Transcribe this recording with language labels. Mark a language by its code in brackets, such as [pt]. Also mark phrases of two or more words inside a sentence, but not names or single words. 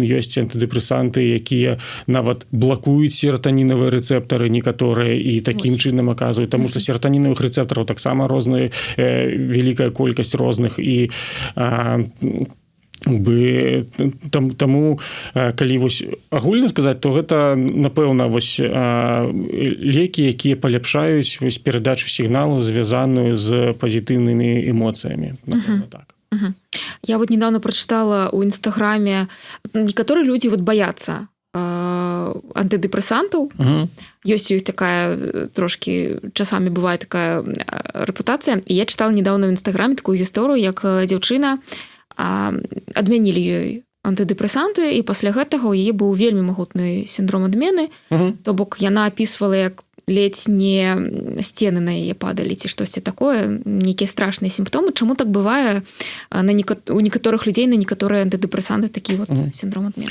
[be] Ёсць антыдэпрэсанты, якія нават блакуюць сератанінавыя рэцэптары некаторыя і такім чынам аказваюць, таму што сератанінавых рэцэптараў таксама розныя, вялікая колькасць розных, і таму калі вось агульна сказаць, то гэта напэўна вось лекі, якія паляпшаюць вось перадачу сігналу, звязаную з пазітыўнымі эмоцыямі. Так. [ru] Я вот недавно прочитала у Инстаграме, некоторые люди вот боятся антидепрессантов. Есть у них такая, [be] трошки часами [ru] бывает такая репутация. И я читала недавно в Инстаграме такую историю, [be] як дзяўчына адмянілі ёй антыдэпрэсанты, і пасля гэтага ў яе быў вельмі магутны сіндром адмены. То бок яна апісвала, як ледзь не сцены на яе падалі ці штосьці такое, нейкія страшныя сімптомы. Чаму так бывае у некаторых людзей на некаторыя антыдэпрэсанты такі вот сіндром адмены?